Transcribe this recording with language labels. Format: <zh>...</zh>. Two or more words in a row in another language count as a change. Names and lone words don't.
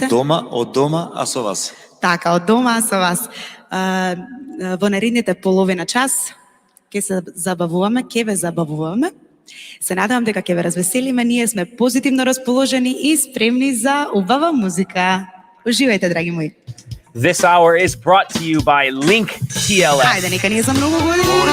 <mk>од дома, а со вас. Така, од дома со вас. Во наредните половина час ќе се забавуваме, ќе ве забавуваме. Се надевам дека ќе ве развеселиме, ние сме позитивно расположени и спремни за убава музика. Уживајте, драги мои.</mk> <en>This hour is brought to you by Link TLS.</en> <mk>Хајде, нека ние за многу години.</mk>